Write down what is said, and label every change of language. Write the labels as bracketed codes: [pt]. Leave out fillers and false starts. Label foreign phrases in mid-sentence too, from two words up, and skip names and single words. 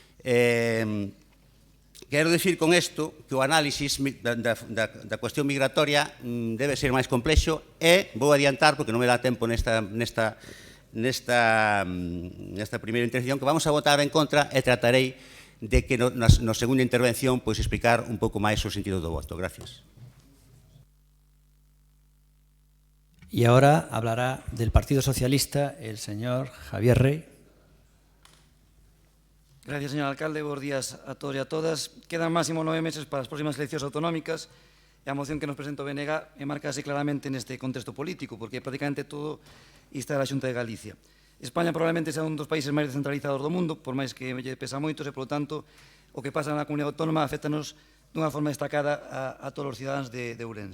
[gl] Quero dicir con isto que o análisis da cuestión migratoria debe ser máis complexo e vou adiantar, porque non me dá tempo nesta primeira intervención, que vamos a votar en contra e tratarei de que na segunda intervención explicar un pouco máis o sentido do voto. [es] Gracias. Y ahora hablará del Partido Socialista el señor Javier Rey. Gracias, señor alcalde. Buenos días a todos y a todas. Quedan máximo 9 meses para las próximas elecciones autonómicas [gl] e a moción que nos presenta o BNG enmarcase claramente neste contexto político, porque prácticamente todo está a Xunta de Galicia. España probablemente sea un dos países máis descentralizados do mundo, por máis que lle pesa moito, e, polo tanto, o que pasa na comunidade autónoma afectanos dunha forma destacada a todos os cidadáns de Ourense.